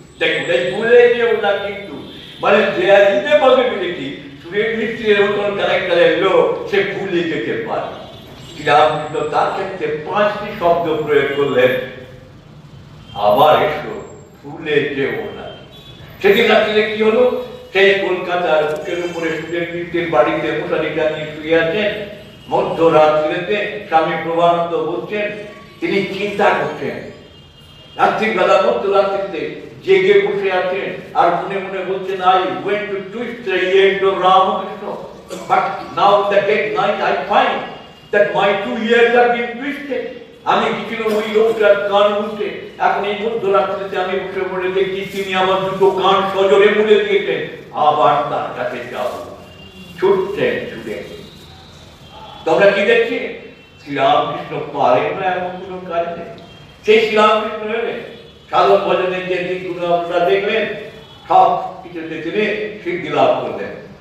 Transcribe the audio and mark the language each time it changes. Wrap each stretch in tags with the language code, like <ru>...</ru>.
<bn>দেখুন এই ভুলে যেও না কিন্তু মানে দেয়ার দিতে পসিবিলিটি সুরেন মিত্রের মতন ক্যারেক্টারের লোক সে ভুলে যেতে পারে। শ্রীরামকৃষ্ণ তার ক্ষেত্রে 5টি শব্দ প্রয়োগ করলেন, আবার এসো, ভুলে যেও না। সেদিন রাত্রিতে কি হলো? সেই কলকাতার বুকের উপরে সুরেন মিত্রের বাড়িতে মশারি টানিয়ে শুয়ে আছেন। মধ্যরাত্রিতে স্বামী প্রভানন্দ বলছেন, তিনি চিন্তা করছেন, রাত্রিবেলা মধ্যরাত্রিতে জেগে বসে আছেন আর মনে মনে বলছেন</bn> <en>I went to twist the end of Ramakrishna, but now in the dead night I find that my 2 ears have been twisted.</en> <bn>আমি কিছু ওই লোকটার কান মুড়তে, এখন এই মধ্যরাত্রিতে আমি বসে পড়ে দেখি তিনি আমার দুটো কান সজোরে মুড়ে দিয়েছেন। আবার তার কাছে যাব, ছুটছেন ছুটে। তোমরা কি দেখছি? শ্রীরামকৃষ্ণ পারেন না এমন কোন কাজ নেই। সেই শ্রীরামকৃষ্ণ হলেন সাধন ভজনের যে দিকগুলো আপনারা দেখলেন, সব কিছুতে তিনি সিদ্ধি লাভ করলেন।</bn>